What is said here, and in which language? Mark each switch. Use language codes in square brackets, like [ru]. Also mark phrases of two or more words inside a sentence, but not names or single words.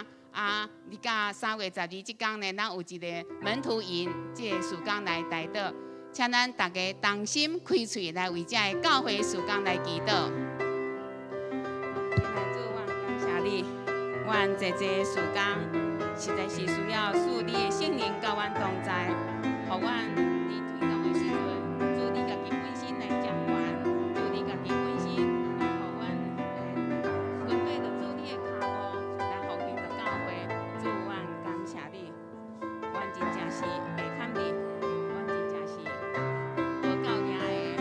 [nan] 你甲3月12这天呢，咱有一个门徒营，这个事工来带祷，请咱大家同心开喙来为这个教会事工来祈祷。来主，我感谢你，阮这事工。实在是需要属你的圣灵甲阮同在，互阮伫推动的时阵，主你家己本身来掌管，主你家己本身来互阮跟对着主你的脚步，来复兴着教会。主，阮感谢你，阮真正是袂堪你，阮真正是无够赢的。